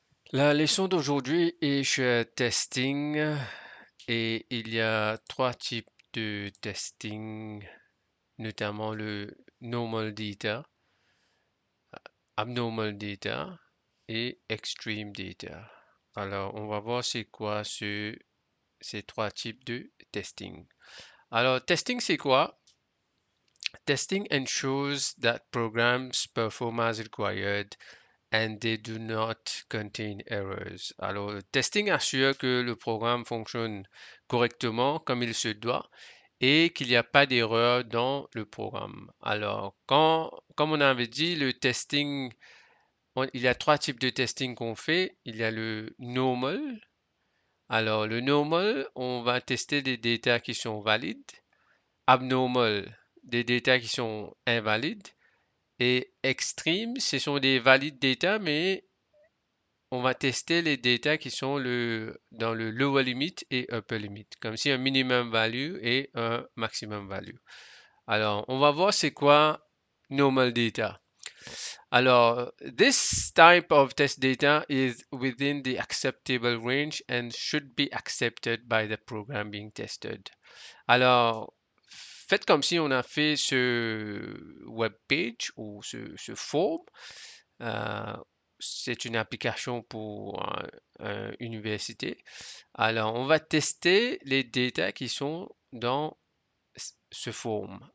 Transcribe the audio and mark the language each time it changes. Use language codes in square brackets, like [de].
[fr] La leçon d'aujourd'hui est sur testing et il y a trois types de testing, notamment le normal data, abnormal data et extreme data. Alors, on va voir c'est quoi ces trois types de testing. Alors, testing, c'est quoi? [en] Testing ensures that programs perform as required and they do not contain errors. [fr] Alors, le testing assure que le programme fonctionne correctement comme il se doit et qu'il n'y a pas d'erreur dans le programme. Alors, comme on avait dit, le testing, il y a trois types de testing qu'on fait. Il y a le normal. Alors, le normal, on va tester des datas qui sont valides. Abnormal, des datas qui sont invalides. Et extreme, ce sont des valides data, mais on va tester les data qui sont dans le lower limit et upper limit, comme si un minimum value et un maximum value. Alors, on va voir c'est quoi normal data. [en] Alors, this type of test data is within the acceptable range and should be accepted by the program being tested. [fr] Alors, faites comme si on a fait ce web page ou ce form. Euh, c'est une application pour une université. Alors, on va tester les data qui sont dans ce form.